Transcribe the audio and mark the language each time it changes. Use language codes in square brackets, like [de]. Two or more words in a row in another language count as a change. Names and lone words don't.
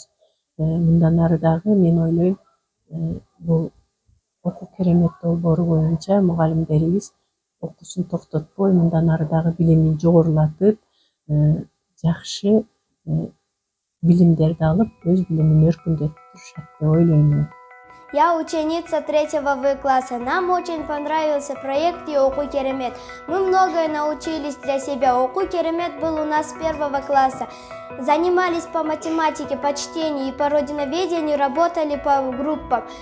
[ky] Мындан ары дагы мен ойлойм, бул окуу керемет долбоору боюнча мугалимдерибиз окуусун токтотпой, мындан ары дагы билимин жогорулатып, жакшы билимдерди алып, өз билимин өркүндөтүп турушат деп ойлойм. [ru] Я ученица 3-го В класса. Нам очень понравился проект и Оку Керемет. Мы многое научились для себя. Оку Керемет был у нас с 1-го класса. Занимались по математике, по чтению и по родиноведению, работали по группам.